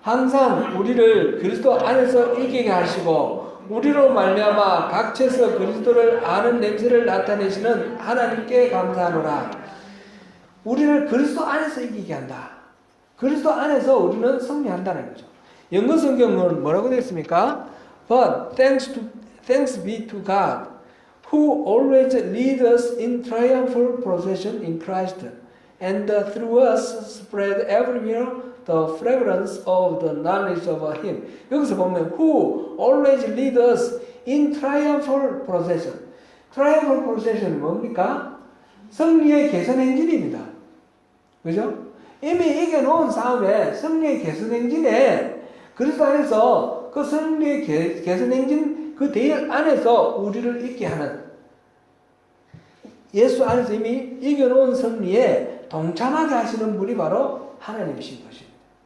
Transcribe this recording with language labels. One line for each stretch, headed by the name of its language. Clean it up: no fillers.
Korean: 항상 우리를 그리스도 안에서 이기게 하시고 우리로 말미암아 각처에서 그리스도를 아는 냄새를 나타내시는 하나님께 감사하노라. 우리를 그리스도 안에서 이기게 한다. 그리스도 안에서 우리는 승리한다는 거죠. 영어 성경은 뭐라고 되어 있습니까?
English: But thanks be to God, who always leads us in triumphal procession in Christ, and through us spread everywhere the fragrance of the knowledge of Him. 여기서 보면 who always leads us in triumphal procession.
Korean: triumphal procession이 뭡니까? 승리의 개선 행진입니다. 그죠? 이미 이겨놓은 싸움에 승리의 개선 행진에 그리스도 안에서 그 승리의 개선 행진 그 대열 안에서 우리를 있게 하는 예수 안에서 이미 이겨놓은 승리에 동참하게 하시는 분이 바로 하나님이신 것입니다.